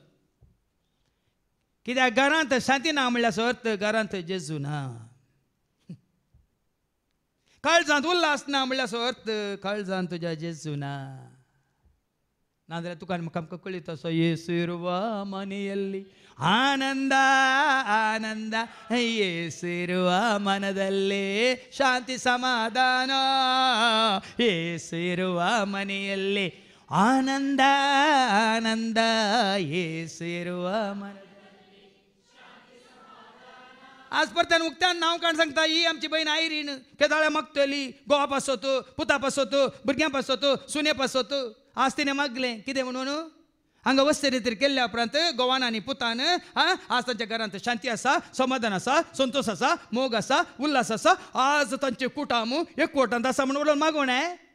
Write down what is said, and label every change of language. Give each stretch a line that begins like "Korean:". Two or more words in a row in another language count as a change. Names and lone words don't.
Konkani: कित्याक घरांत शांती ना म्हणल्यार अर्थ घरांत जेजू ना. काळजांत उल्हास ना म्हणल्यार अर्थ काळजांत तुज्या जेजू ना. नाजाल्यार तुका आमकां कळीत असो येसुरवा
Kannada: मನೆಯಲ್ಲಿ ಆನಂದ ಆನಂದ ಯೇಸುರುವ ಮನದಲ್ಲಿ ಶಾಂತಿ ಸಮಾಧಾನ. ಯೇಸುರುವ ಮನೆಯಲ್ಲಿ ಆನಂದ ಆನಂದ ಯೇಸುರುವ ಮನದಲ್ಲಿ
Konkani: आज परत्यान उक्त्यान नांव काण सांगता ही आमची बहीण आयरीन केदाळ्या मागतली गोवा पासोतो पुता पासोतो भुरग्यां पासोतो सुने पासोतो आज तिने मागलें कितें म्हणून हांगा वस्ते रितीर केल्ल्या उपरांत गोवान आनी पुतान आज तांच्या घरांत शांती आसा समाधान आसा संतोष आसा मोग आसा उल्हास आसा आज तांचे कुटाम एकवटांत आसा म्हणून उलोवन मागोवणें